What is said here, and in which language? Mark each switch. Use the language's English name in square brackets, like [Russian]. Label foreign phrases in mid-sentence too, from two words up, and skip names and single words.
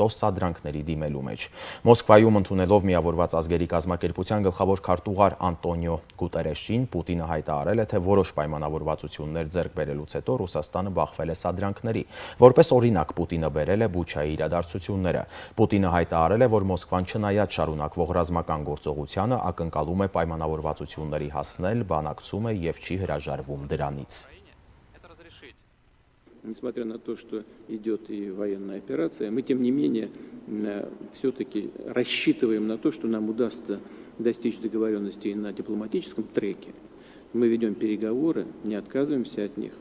[Armenian] սադրանքների դիմելու մեջ։ Մոսկվայում ընդունելով Միավորված ազգերի կազմակերպության գլխավոր քարտուղար Անտոնիո Գուտերեշին Պուտինը հայտարարել է, թե որոշ պայմանավորվածություններ ձեռք բերելուց հետո Ռուսաստանը բախվել է սադրանքների։ Որպես օրինակ Պուտինը բերել է Բուչայի իրադարձությունները։ Պուտինը հայտարարել է, որ Մոսկվան չնայած շարունակվող ռազմական գործողությանը ակնկալում է պայմանավորվածություններ հասնել, բանակցում է և չի հրաժարվում դրանից։ [Russian] Несмотря на то, что идет и военная операция, мы, тем не менее, все-таки рассчитываем на то, что нам удастся достичь договоренности на дипломатическом треке. Мы ведем переговоры, не отказываемся от них.